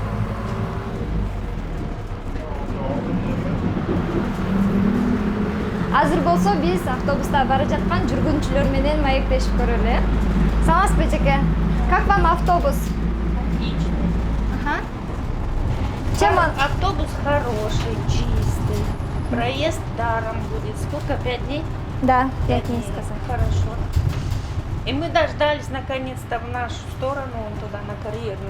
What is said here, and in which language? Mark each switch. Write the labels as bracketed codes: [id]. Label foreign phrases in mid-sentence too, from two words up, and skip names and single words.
[ky] Азыр болсо биз автобуста бара жаткан жүргүнчүлөр менен маектешип көрөлү. Саламатсызбы эжеке? [ru] Как вам автобус? Отлично. Ага. Чем он? Автобус хороший, чистый. Проезд даром будет. Сколько? 5 дней? Да, 5 дней. дней сказал. Хорошо. И мы дождались наконец-то в нашу сторону, вон туда, на карьерную.